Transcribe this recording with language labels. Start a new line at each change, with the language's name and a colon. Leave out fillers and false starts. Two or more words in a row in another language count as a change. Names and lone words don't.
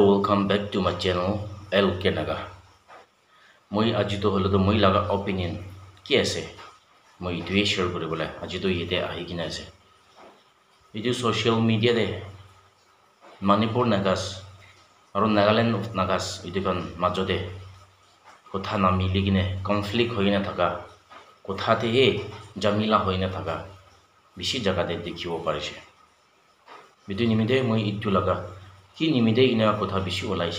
English: Welcome back to my channel LK Naga.
Naga Pidgin: Moi ajito holo to moi laga opinion ki ase. Moi itue share koribole ajito yete ahi kina ase. Itu
English: social media
Naga Pidgin: de Manipur Nagas aro Nagaland of Nagas itu kan majode kotha na mili kine conflict hoina thaka kotha te he jamila hoina thaka bishi jaga de dekhibo parise. Bitu nimide moi itu laga ki nimide ina kotha bishi olaise.